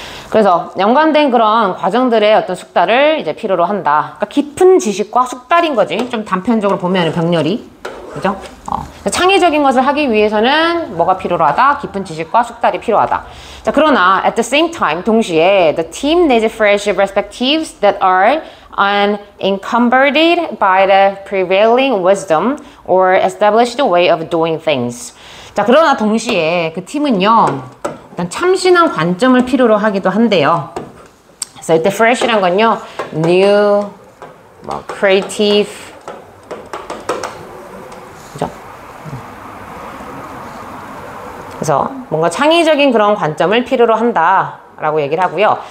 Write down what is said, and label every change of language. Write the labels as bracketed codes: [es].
[ko] 그래서 연관된 그런 과정들의 어떤 숙달을 이제 필요로 한다. 그러니까 깊은 지식과 숙달인 거지. 좀 단편적으로 보면 병렬이, 그죠? 창의적인 것을 하기 위해서는 뭐가 필요로 하다? 깊은 지식과 숙달이 필요하다. 자, 그러나 [en] at the same time, 동시에 the team needs fresh perspectives that are unencumbered by the prevailing wisdom or established way of doing things. [ko] 자, 그러나 동시에 그 팀은요, 어떤 참신한 관점을 필요로 하기도 한데요. 그래서 이때 fresh란 건요, new, 뭐 creative, 그죠? 그래서 뭔가 창의적인 그런 관점을 필요로 한다라고 얘기를 하고요.